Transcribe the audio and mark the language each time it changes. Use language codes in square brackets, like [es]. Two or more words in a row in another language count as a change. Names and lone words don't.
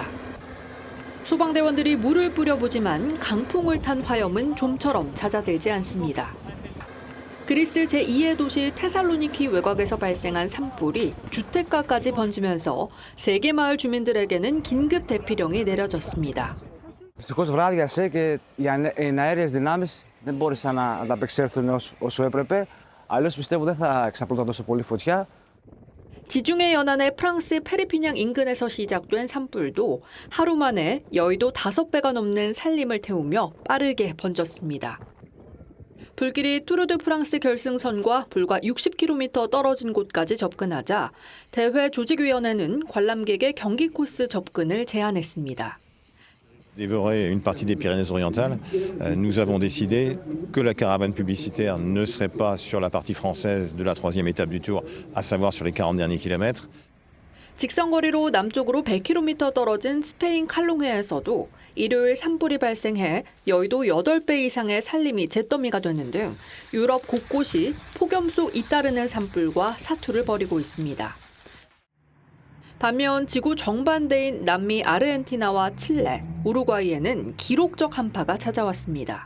[ko] 소방대원들이 물을 뿌려보지만 강풍을 탄 화염은 좀처럼 잦아들지 않습니다. 그리스 제2의 도시 테살로니키 외곽에서 발생한 산불이 주택가까지 번지면서 세계 마을 주민들에게는 긴급 대피령이 내려졌습니다. [el] Δυστυχώς βράδιασε και οι εναέριες δυνάμεις δεν μπόρεσαν να ανταπεξέλθουν όσο έπρεπε. Αλλιώς πιστεύω δεν θα εξαπλώταν τόσο πολύ φωτιά. [ko] 지중해 연안의 프랑스 페르피냥 인근에서 시작된 산불도 하루 만에 여의도 5배가 넘는 산림을 태우며 빠르게 번졌습니다. 불길이 투르드 프랑스 결승선과 불과 60km 떨어진 곳까지 접근하자 대회 조직위원회는 관람객의 경기 코스 접근을 제한했습니다. [fr] Dévorer une partie des Pyrénées-Orientales, nous avons décidé que la caravane publicitaire ne serait pas sur la partie française de la 3e étape du Tour, à savoir sur les 40 derniers kilomètres. [ko] 직선거리로 남쪽으로 100km 떨어진 스페인 칼롱해에서도 일요일 산불이 발생해 여의도 8배 이상의 산림이 잿더미가 되는 등 유럽 곳곳이 폭염수 잇따르는 산불과 사투를 벌이고 있습니다. 반면 지구 정반대인 남미 아르헨티나와 칠레, 우루과이에는 기록적 한파가 찾아왔습니다.